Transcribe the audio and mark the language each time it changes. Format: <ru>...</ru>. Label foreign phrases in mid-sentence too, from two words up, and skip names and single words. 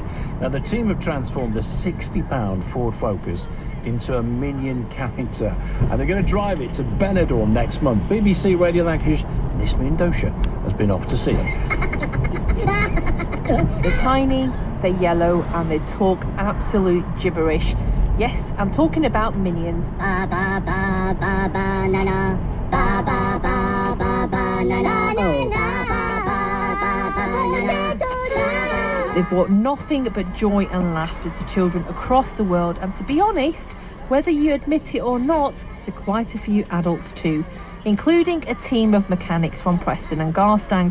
<en>Now the team have transformed a £60 Ford Focus into a Minion character, and they're going to drive it to Benidorm next month. BBC Radio Lancashire, Miss Mindosha has been off to see it. They're tiny, they're yellow, and they talk absolute gibberish. Yes, I'm talking about Minions. Ba ba ba ba ba na na. Ba ba ba ba ba na na. They've brought nothing but joy and laughter to children across the world, and to be honest, whether you admit it or not, to quite a few adults too, including a team of mechanics from Preston and Garstang.</en>